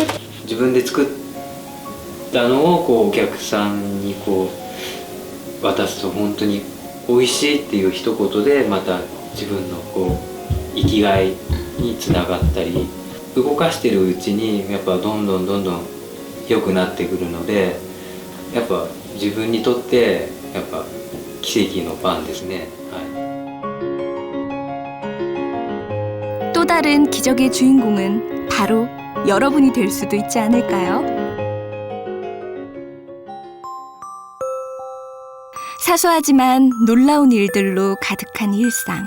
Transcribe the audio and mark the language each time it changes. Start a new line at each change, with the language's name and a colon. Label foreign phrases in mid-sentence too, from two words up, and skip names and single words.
Japanese: 自分で作ったのをこうお客さんにこう渡すと本当に美味しいっていう一言でまた自分のこう生きがいにつながったり、動かしてるうちにやっぱどんどん良くなってくるので、やっぱ自分にとってやっぱ奇跡のパンですね。
Korean: 또 다른 기적의 주인공은 바로 여러분이 될 수도 있지 않을까요? 사소하지만 놀라운 일들로 가득한 일상.